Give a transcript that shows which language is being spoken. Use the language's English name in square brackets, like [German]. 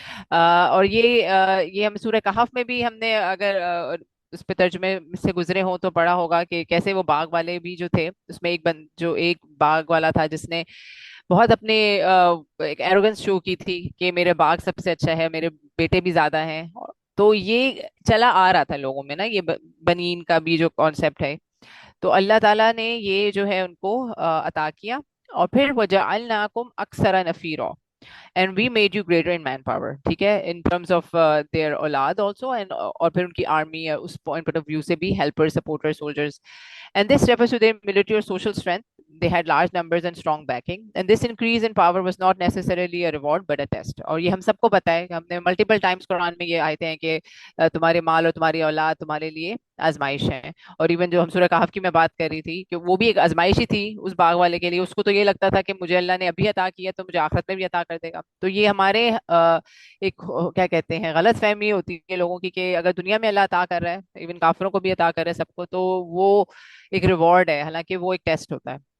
[Urdu] اور یہ ہم سورہ کہف میں بھی ہم نے اگر اس پہ ترجمے سے گزرے ہوں تو پڑھا ہوگا کہ کیسے وہ باغ والے بھی جو تھے, اس میں جو ایک باغ والا تھا جس نے بہت اپنے ایک ایروگنس شو کی تھی کہ میرے باغ سب سے اچھا ہے, میرے بیٹے بھی زیادہ ہیں. تو یہ چلا آ رہا تھا لوگوں میں نا, یہ بنین کا بھی جو کانسیپٹ ہے. تو اللہ تعالیٰ نے یہ جو ہے ان کو عطا کیا. [English] اور پھر [Arabic] وَجَعَلْنَاكُمْ أَكْثَرَ نَفِيرًا, [English] and we made you greater in manpower. [Urdu] ٹھیک ہے, [English] in terms of their [Urdu] اولاد also, and اور پھر ان کی army, اس [English] point of view [Urdu] سے بھی [English] helpers, supporters, soldiers. And this refers to their military or social strength. They had large numbers and strong backing. And this increase in power was not necessarily a reward but a test. [Urdu] اور یہ ہم سب کو پتہ ہے کہ ہم نے multiple Times قرآن میں یہ آیتیں ہیں کہ تمہارے مال اور تمہاری اولاد تمہارے لیے آزمائش ہے. اور ایون جو ہم سورہ کہف کی میں بات کر رہی تھی کہ وہ بھی ایک آزمائش ہی تھی اس باغ والے کے لیے. اس کو تو یہ لگتا تھا کہ مجھے اللہ نے ابھی عطا کیا تو مجھے آخرت میں بھی عطا کر دے گا. تو یہ ہمارے ایک کیا کہتے ہیں غلط فہمی ہوتی ہے لوگوں کی کہ اگر دنیا میں اللہ عطا کر رہا ہے, ایون کافروں کو بھی عطا کر رہا ہے سب کو, تو وہ ایک ریوارڈ ہے, حالانکہ وہ ایک ٹیسٹ ہوتا ہے.